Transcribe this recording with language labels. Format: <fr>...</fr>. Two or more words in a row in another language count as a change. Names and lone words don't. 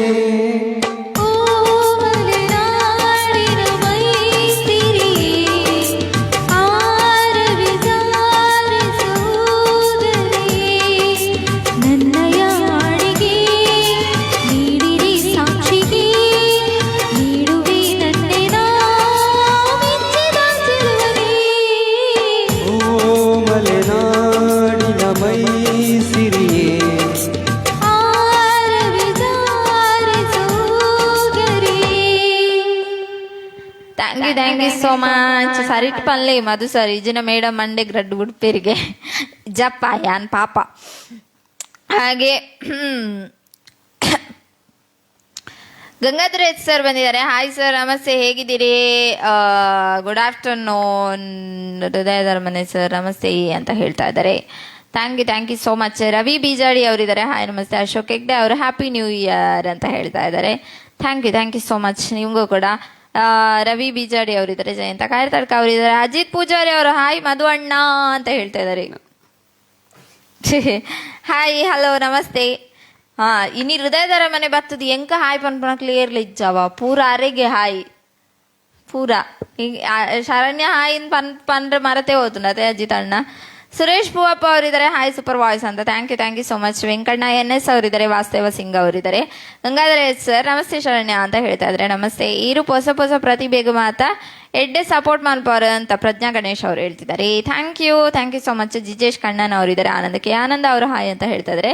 <kn>ಓ ಮಲೆನಾಡಿನ ಮೈಸಿರಿಯೇ ಆರವಿದಾರಿಸೋ ಗರಿಯೇ ನನ್ನ ಯಾಡಿಗೆ ನೀಡಿರಿ ಸಾಕ್ಷಿಗೆ ನೀಡುವೆ ನನ್ನೆನ ಮೆಚ್ಚಿದ ಚೆಲುವನೇ. ಓ ಮಲೆನಾಡಿನ ಮೈ ಸಿರಿಯೇ ಆರವಿದಾರಿಸೋ ಗರಿಯೇ.</kn> <en>Thank you so much.</en> <tcy>ಸರಿಟ್ ಪಲ್ಲೆ ಮಧು ಸರ್ ಇಜಿನ ಮೇಡಮ್ ಮಂಡೆ ಗ್ರಡ್ ಉಡುಪೇರಿಗೆ ಜಪ್ಪ ಯಾನ್ ಪಾಪ.</tcy> <kn>ಹಾಗೆ ಗಂಗಾಧರ ಎಚ್ ಸರ್ ಬಂದಿದ್ದಾರೆ. ಹಾಯ್ ಸರ್, ನಮಸ್ತೆ, ಹೇಗಿದ್ದೀರಿ?</kn> <en>good afternoon</en> <kn>ಹೃದಯದ ಮನೆ ಸರ್, ನಮಸ್ತೆ ಅಂತ ಹೇಳ್ತಾ ಇದ್ದಾರೆ.</kn> <en>thank you so much.</en> <kn>ರವಿ ಬೀಜಾಡಿ ಅವರಿದ್ದಾರೆ. ಹಾಯ್ ನಮಸ್ತೆ. ಅಶೋಕ್ ಹೆಗ್ಡೆ ಅವರು</kn> <en>happy new year</en> <kn>ಅಂತ ಹೇಳ್ತಾ ಇದ್ದಾರೆ.</kn> <en>thank you so much</en> <kn>ನಿಮಗೂ ಕೂಡ. ರವಿ ಬೀಜಾಡಿ ಅವರಿದ್ದಾರೆ. ಜಯಂತ ಕಾಯರ್ತಡ್ಕ ಅವರಿದ್ದಾರೆ. ಅಜಿತ್ ಪೂಜಾರಿ ಅವರು ಹಾಯ್ ಮಧು ಅಣ್ಣ ಅಂತ ಹೇಳ್ತಾ ಇದ್ದಾರೆ.</kn> <en>Hi hello namaste.</en> <tcy>ಇನಿ ಹೃದಯದರ ಮನೆ ಬರ್ತದೆ ಎಂಕ ಹಾಯ್ ಪನ್ಪನ ಕ್ಲಿಯರ್ಲಿ ಇಜ್ಜವ ಪೂರ ಅರೆಗೆ ಹಾಯ್ ಪೂರ ಶರಣ್ಯ ಹಾಯ್ ಪನ್ರೆ ಮರತೆ ಹೋತುಂಡು ಅದೇ ಅಜಿತ್ ಅಣ್ಣ.</tcy> <kn>ಸುರೇಶ್ ಪೂವಪ್ಪ ಅವರಿದ್ದಾರೆ.</kn> <en>hi super voice</en> <kn>ಅಂತ.</kn> <en>thank you so much.</en> <kn>ವೆಂಕಣ್ಣ NS ಅವರಿದ್ದಾರೆ. ವಾಸ್ತವ ಸಿಂಗ್ ಅವರಿದ್ದಾರೆ. ಗಂಗಾಧರ ಎಚ್ ಸರ್ ನಮಸ್ತೆ ಶರಣ್ಯ ಅಂತ ಹೇಳ್ತಾ ಇದ್ದಾರೆ. ನಮಸ್ತೆ.</kn> <tcy>ಈರು ಹೊಸ ಪ್ರತಿಭೆಗೆ ಮಾತ ಎಡ್ಡೆ ಸಪೋರ್ಟ್ ಮಾಡ್ಪಾರ</tcy> <kn>ಅಂತ ಪ್ರಜ್ಞಾ ಗಣೇಶ್ ಅವರು ಹೇಳ್ತಿದ್ದಾರೆ.</kn> <en>thank you so much.</en> <kn>ಜಿಜೇಶ್ ಕಣ್ಣನ್ ಅವರಿದ್ದಾರೆ. ಆನಂದ ಅವರು ಹಾಯ್ ಅಂತ ಹೇಳ್ತಾ ಇದ್ದಾರೆ.</kn>